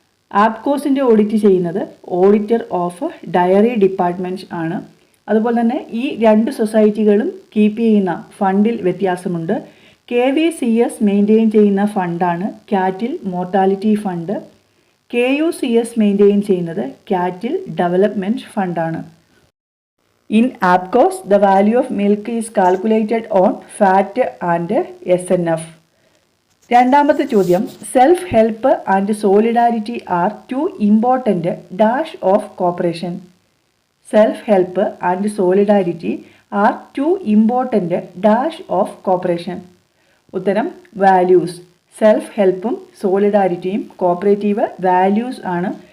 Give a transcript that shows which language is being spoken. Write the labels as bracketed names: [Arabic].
[Malayalam] ആപ്കോസിൻ്റെ audit ചെയ്യുന്നത് auditor of diary department ആണ്. അതുപോലെ തന്നെ ഈ രണ്ട് സൊസൈറ്റികളും കീപ്പ് ചെയ്യുന്ന ഫണ്ടിൽ വ്യത്യാസമുണ്ട്. KVCS മെയിൻറ്റെയിൻ ചെയ്യുന്ന ഫണ്ടാണ് കാറ്റിൽ മോർട്ടാലിറ്റി ഫണ്ട്. KUCS മെയിൻറ്റെയിൻ ചെയ്യുന്നത് കാറ്റിൽ development ഫണ്ടാണ്. [English] In APCOS, the value of milk is calculated on fat and SNF. [Malayalam] രണ്ടാമത്തെ ചോദ്യം, [English] Self help and solidarity are two important dash of cooperation. Self help and solidarity are two important dash of cooperation. [Malayalam] ഉത്തരം values. Self ഹെൽപ്പും സോളിഡാരിറ്റിയും cooperative values ആണ്.